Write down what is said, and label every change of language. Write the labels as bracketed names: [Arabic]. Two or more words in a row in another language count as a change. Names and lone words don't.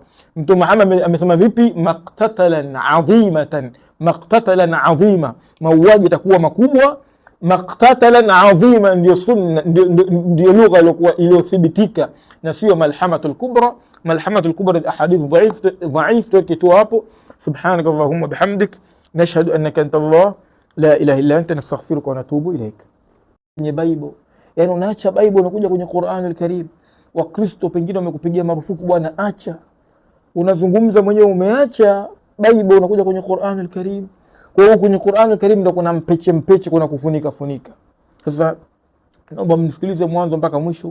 [Swahili] Mtume Muhammad amesema vipi? [Arabic] مقتلة عظيمة، مقتلة عظيمة, [Swahili] mauaji itakuwa makubwa. [Arabic] مقتلة عظيمة [Swahili] ndio sunna, ndio lugha iliyothibitika na sio [Arabic] الملحمة الكبرى. الملحمة الكبرى [Swahili] ni [Arabic] أحاديث ضعيفة [Swahili] tukitoa hapo. [Arabic] سبحانك اللهم وبحمدك نشهد أنك أنت الله لا إله إلا أنت نستغفرك ونتوب إليك. [Swahili] Kwenye Bible, yani unaacha Bible unakuja kwenye Qur'an al-Karim. Wakristo pengine wamekupigia marufuku, bwana acha. Unazungumza mwenyewe umeacha Bible unakuja kwenye Qur'an al-Karim. Kwa hiyo kwenye Qur'an al-Karim ndio kuna mpeche kuna kufunika. Sasa naomba mnisikilize mwanzo mpaka mwisho.